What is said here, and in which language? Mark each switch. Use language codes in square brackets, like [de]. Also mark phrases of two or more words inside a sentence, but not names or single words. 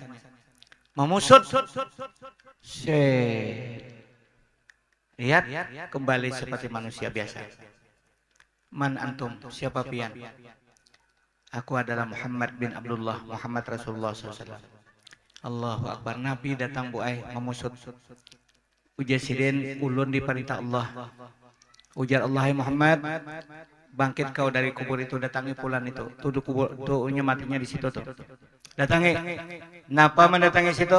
[bjn] Memusut lihat kembali seperti manusia biasa. [ar] Man antum [bjn] siapa pian? Aku adalah Muhammad bin Abdullah Muhammad Rasulullah SAW. [ar] Allahu Akbar. [bjn] Nabi datang Bu Ai memusut. Ujar sidin ulun diperintah Allah. Ujar Allah Muhammad, bangkit kau dari kubur itu, datangi pulan itu. Tuh kubur tuhnya matinya di situ tuh. Datangi. Napa mendatangi situ?